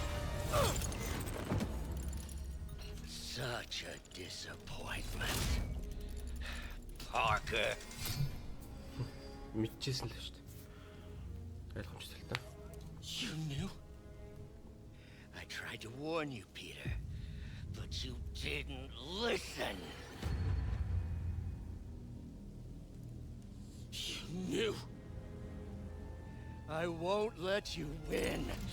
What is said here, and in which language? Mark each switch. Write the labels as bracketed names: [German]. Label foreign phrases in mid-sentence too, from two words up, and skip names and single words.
[English] Such a disappointment. Parker. [Mongolian] Мэдчихсэн л шүү дээ. Ойлгомжтой л та. [English] You knew? I tried to warn you, Peter, but you didn't listen. You knew. I won't let you win.